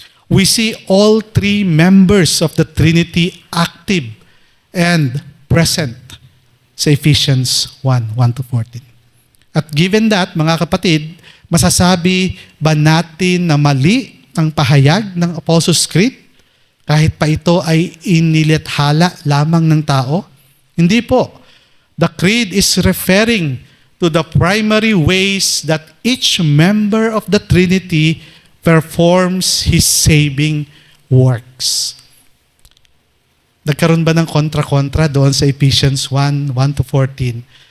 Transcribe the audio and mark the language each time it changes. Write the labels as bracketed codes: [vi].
[en] We see all 3 members of the Trinity active and present sa Ephesians 1:1-14. [tl] At [en] given that, [tl] mga kapatid, masasabi ba natin na mali ang pahayag ng Apostles' Creed kahit pa ito ay inilathala lamang ng tao? Hindi po. [en] The Creed is referring to the primary ways that each member of the Trinity performs His saving works. [tl] Nagkaroon ba ng kontra-kontra doon sa Ephesians 1:1-14?